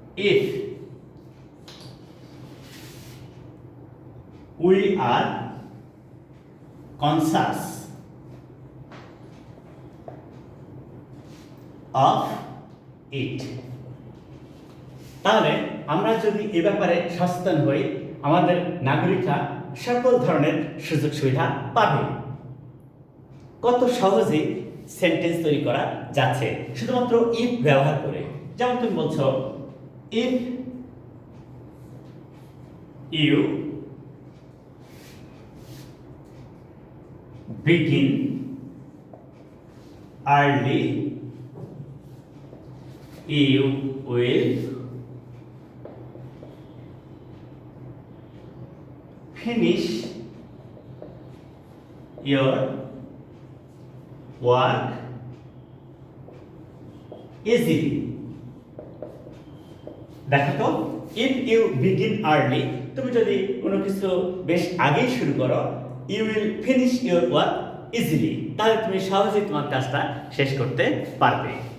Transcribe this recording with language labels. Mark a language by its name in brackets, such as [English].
[English] if we are conscious of it. [Bangla] তাহলে আমরা যদি এ ব্যাপারে সচেতন হই, আমাদের নাগরিকরা সকল ধরনের সুযোগ সুবিধা পাবে। কত সহজে সেন্টেন্স তৈরি করা যাচ্ছে শুধুমাত্র ইফ ব্যবহার করে। যেমন তুমি বলছো, [English] If you begin early, you will finish your work easily. [Bangla] দেখো তো, [English] if you begin early, [Bangla] তুমি যদি কোনো কিছু বেশ আগেই শুরু করো, [English] you will finish your work easily, [Bangla] তাহলে তুমি সহজেই তোমার কাজটা শেষ করতে পারবে।